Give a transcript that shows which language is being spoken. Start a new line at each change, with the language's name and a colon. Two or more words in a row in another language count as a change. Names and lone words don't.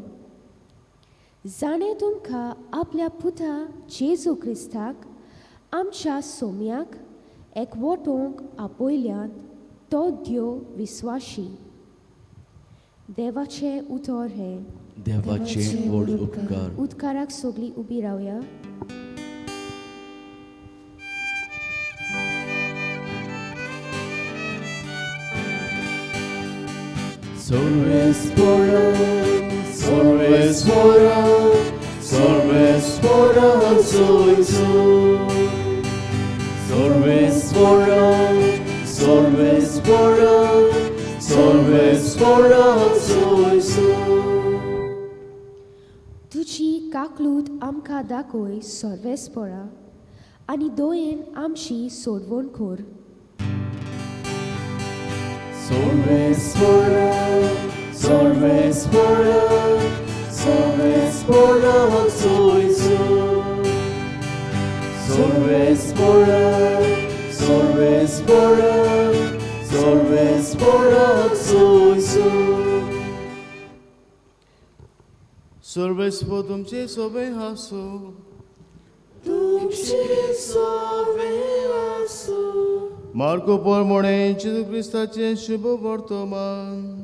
Konkani: जाणें तुमकां आपल्या पुता जेजू क्रिस्ताक आमच्या सोम्याक एकवटोवंक आपयल्यान तो देव विस्वाशी. देवाचें उतर हें. देवाचे व्हड उपकार. उदकाराक सगळीं उबी रावया. Sorvespora, sorvespora, sorvespora soy soy. Sorvespora, sorvespora, sorvespora soy soy. तुजी काकलूत आमकां दाखय सर्वेस्परा आनी दोयेन आमची सोडवण कर. Sorvespora, sorvespora, sorvespora soy soy. Sorvespora, sorvespora, sorvespora soy soy. सर्वेस्व तुमचे सोबे हासो. तुमचे सोबे आसो. मार्को प्रमाणे जेजू क्रिस्ताचे शुभ वर्तमान.